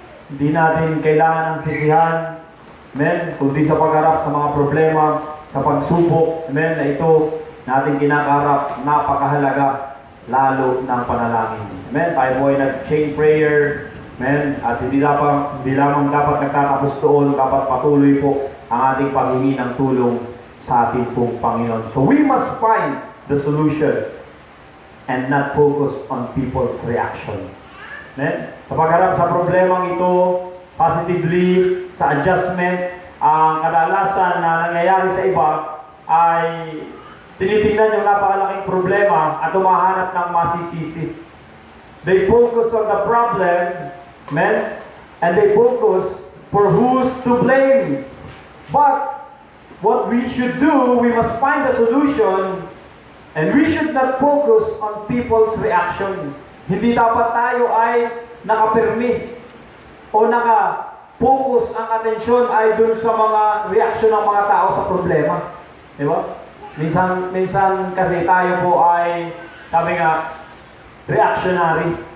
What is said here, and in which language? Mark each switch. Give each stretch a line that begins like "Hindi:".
Filipino: Hindi natin kailangan ng sisihan, amen, kundi sa pagharap sa mga problema, sa pagsubok, amen, na ito natin kinakarap, napakahalaga lalo ng panalangin. Amen, tayo po ay nag-chain prayer, amen, at hindi lamang dapat nagtatapos doon, dapat patuloy po ang ating paghingi ng tulong sa ating pong Panginoon.
English: So we must find the solution and not focus on people's reaction. Amen?
Filipino: Sa pagharap sa problemang ito, positively, sa adjustment, ang kadalasan na nangyayari sa iba ay tinitingnan yung napakalaking problema at humahanap ng masisisi.
English: They focus on the problem, amen? And they focus for who's to blame. But what we should do, we must find a solution. And we should not focus on people's reaction.
Filipino: Hindi dapat tayo ay nakapirmi o naka-focus ang atensyon ay dun sa mga reaction ng mga tao sa problema. Di ba? Minsan kasi tayo po ay, sabi nga, reactionary.